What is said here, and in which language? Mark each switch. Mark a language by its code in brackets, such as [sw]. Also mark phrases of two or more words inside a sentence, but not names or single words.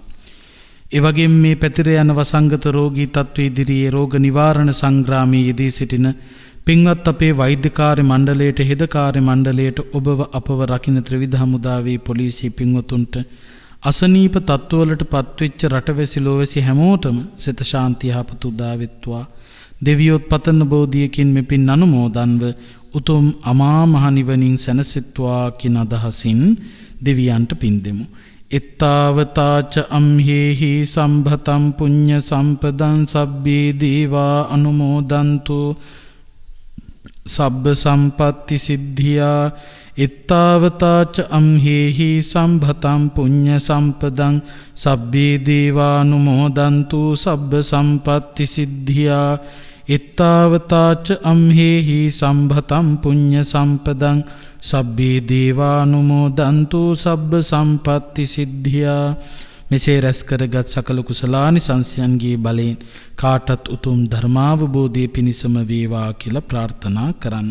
[si] ඒ වගේම මේ පැතිර යන වසංගත රෝගී තත්ත්ව ඉදිරියේ රෝග නිවාරණ සංග්‍රාමයේ යෙදී සිටින පින්වත් අපේ වෛද්‍ය කාර්ය මණ්ඩලයට හෙද කාර්ය මණ්ඩලයට ඔබව අපව රකින්න ත්‍රිවිධ හමුදාවේ පොලිසිය පින්වතුන්ට අසනීප තත්ත්වවලට පත්වෙච්ච රටවැසි ලෝවැසි හැමෝටම සිත ශාන්තිය යහපත උදා වෙත්වා. දෙවියොත් පතන බෝධියකින් මෙපින් අනුමෝදන්ව උතුම් අමා මහ නිවනින් සැනසෙත්වා කියන අදහසින් දෙවියන්ට පින් දෙමු. [pi] එත්තාවතාච අම්හෙහි සම්භතම් පුඤ්ඤ සම්පදං සබ්බේ දේවා අනුමෝදන්තු සබ්බ සම්පatti සිද්ධියා එත්තාවතාච අම්හෙහි සම්භතම් පුඤ්ඤ සම්පදං සබ්බේ දේවා අනුමෝදන්තු සබ්බ සම්පatti සිද්ධියා එත්තාවතාච අම්හෙහි සම්භතම් පුඤ්ඤ සම්පදං සබ්බේ දේවානුමෝදන්තු සබ්බ සම්පatti සිද්ධියා. [si] මෙසේ රැස් කරගත් සකල කුසලානිසංසයන්ගේ බලයෙන් කාටත් උතුම් ධර්මාවබෝධය පිණිසම වේවා කියලා ප්‍රාර්ථනා කරන්න.